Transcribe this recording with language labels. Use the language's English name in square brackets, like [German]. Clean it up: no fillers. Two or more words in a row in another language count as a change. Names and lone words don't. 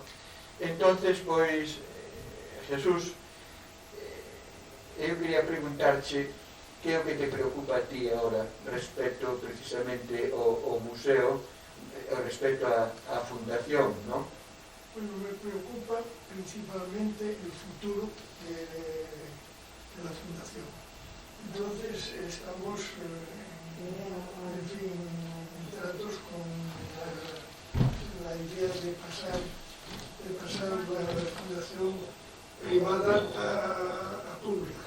[Galician] Entonces, pois, Jesús, eu quería preguntarche que é o que te preocupa a ti agora respecto precisamente ao museo, respecto a fundación, ¿no? [Spanish] Bueno, me preocupa principalmente el futuro de la fundación. Entonces estamos, en fin, en tratos con la idea de pasar la fundación privada a pública.